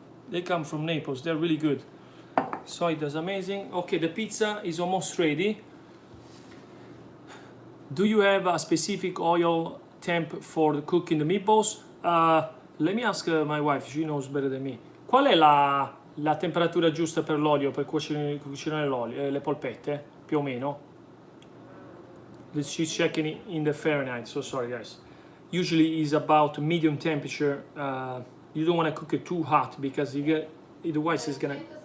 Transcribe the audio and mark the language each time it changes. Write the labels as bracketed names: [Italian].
[English] They come from Naples. They're really good. So it is amazing. Okay, the pizza is almost ready. Do you have a specific oil temp for the cooking the meatballs? Let me ask my wife. She knows better than me. [Italian] Qual è la temperatura giusta per l'olio, per cucinare l'olio, le polpette, più o meno? [English] She's checking in the Fahrenheit, so sorry guys. Usually is about medium temperature. You don't want to cook it too hot because you get, otherwise it's gonna.